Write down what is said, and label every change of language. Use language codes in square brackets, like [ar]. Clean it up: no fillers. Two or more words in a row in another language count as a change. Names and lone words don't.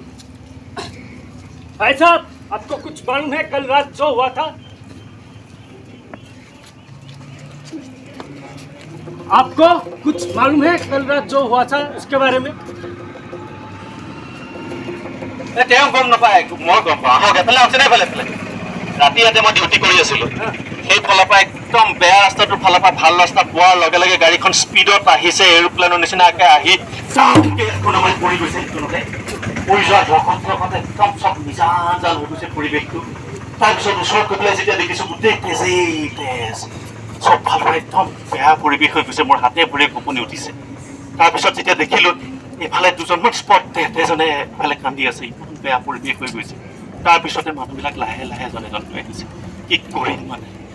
[hi] भाई साहब आपको कुछ मालूम है कल रात जो हुआ था आपको कुछ मालूम है कल रात जो हुआ था उसके बारे में [as] তেওঁ গম নাপায় মই গম পাওঁ আহক এফালে আছে নাই ফালে ফালে ৰাতি ইয়াতে মই ডিউটি কৰি আছিলোঁ সেই ফালৰ পৰা একদম বেয়া ৰাস্তাটোৰ ফালৰ পৰা ভাল ৰাস্তা পোৱাৰ লগে লগে গাড়ীখন স্পীডত আহিছে এৰোপ্লেনৰ নিচিনাকৈ আহি কোনোবাই পৰি গৈছে পৰি যোৱা ঘৰখন একদম চব নিজান হৈ গৈছে পৰিৱেশটো তাৰপিছত ওচৰত গৈ পেলাই যেতিয়া দেখিছোঁ গোটেই তেজেই তেজ চব ভালদৰে একদম বেয়া পৰিৱেশ হৈ গৈছে মোৰ হাতে ভৰিয়ে কঁপনি উঠিছে তাৰপিছত যেতিয়া দেখিলোঁ এফালে দুজনমান স্পট এজনে এফালে কান্দি আছে ইমান বেয়া পৰিৱেশ হৈ গৈছে তাৰপিছতে মানুহবিলাক লাহে লাহে এজন এজন লৈ আহিছে কি কৰিম মানে